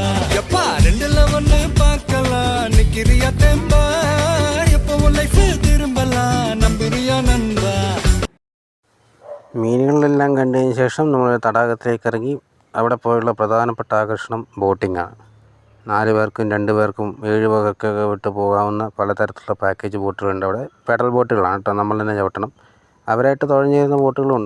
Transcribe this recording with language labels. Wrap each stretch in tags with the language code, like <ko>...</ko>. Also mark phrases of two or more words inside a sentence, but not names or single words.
<ta>எப்பா 2ல 1 பார்க்கலாம், நிக்கிறியா தெம்பா? எப்பவும் லைஃப் திரும்பலாம், நம்புறியா நண்பா?</ta> <ml>മീനുകളെല്ലാം കണ്ടതിന് ശേഷം നമ്മൾ തടാകത്തിലേക്ക് ഇറങ്ങി. അവിടെ പോയുള്ള പ്രധാനപ്പെട്ട ആകർഷണം ബോട്ടിങ്ങാണ്. 4 പേർക്കും 2 പേർക്കും 7 പേർക്കൊക്കെ വിട്ട് പോകാവുന്ന പലതരത്തിലുള്ള പാക്കേജ് ബോട്ടുകളുണ്ട്. അവിടെ പെഡൽ ബോട്ടുകളാണ് കേട്ടോ, നമ്മൾ തന്നെ ചവിട്ടണം. അവരായിട്ട് തുഴഞ്ഞു ചെയ്യുന്ന ബോട്ടുകളുണ്ട്.</ml>